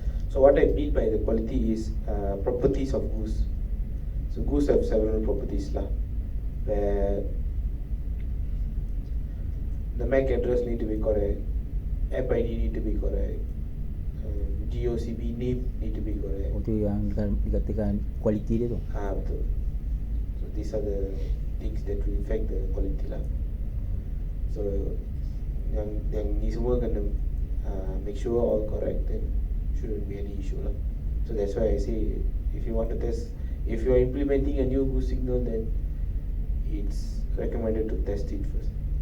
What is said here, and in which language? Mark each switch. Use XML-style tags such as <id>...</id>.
<en>So what I mean by the quality is properties of goose. So goose have several properties lah, where the MAC address need to be correct, app ID need to be correct, GOCB name need to be correct.</en> <ms>Itu yang dikatakan quality dia tu. Betul.</ms> <en>So these are the things that will affect the quality lah. So</en> <ms>yang ni semua kena</ms> <en>make sure all correct, then shouldn't be any issue lah. So that's why I say if you want to test, if you are implementing a new goose signal, then it's recommended to test it first.</en>